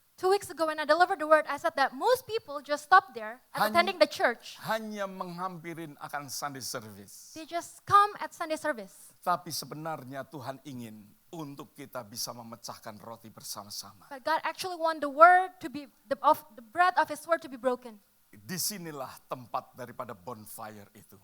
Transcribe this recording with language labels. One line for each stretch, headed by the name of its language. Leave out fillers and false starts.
English: 2 weeks ago when I delivered the word, I said that most people just stop there at attending the church.
Indonesian: Hanya menghampirin akan
English: Sunday service. They just come at Sunday service.
Indonesian: Tapi sebenarnya Tuhan ingin untuk kita bisa memecahkan roti bersama-sama.
English: But God actually want the word to be, the bread of His word to be broken.
Indonesian: Disinilah tempat daripada bonfire itu.